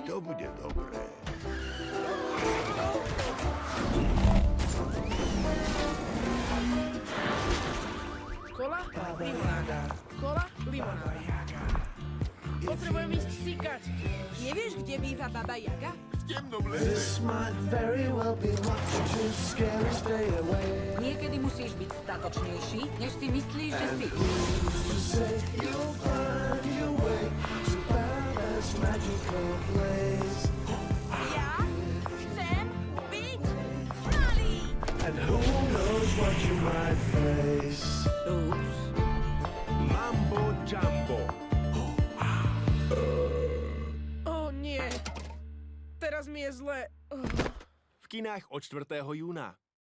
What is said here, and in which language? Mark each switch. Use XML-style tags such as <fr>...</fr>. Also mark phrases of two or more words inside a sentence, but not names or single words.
<sk>To bude dobré. Kola, limonáda. Kola, limonáda. Potrebujem ísť cikať. Nevieš, kde býva Baba Jaga?</sk> <en>This might very well be much too scary, stay away.</en> <sk>Niekedy musíš byť statočnejší, než si myslíš, že si.</sk> <en>Who's to say you'll find your way to Paradise magical place?</en> <sk>Ja chcem byť malý.</sk> <en>And who knows what you might face?</en> <sk>Ups. Mambo Jumbo. Ó, nie. Teraz mi je zle. V kinách od 4. júna.</sk>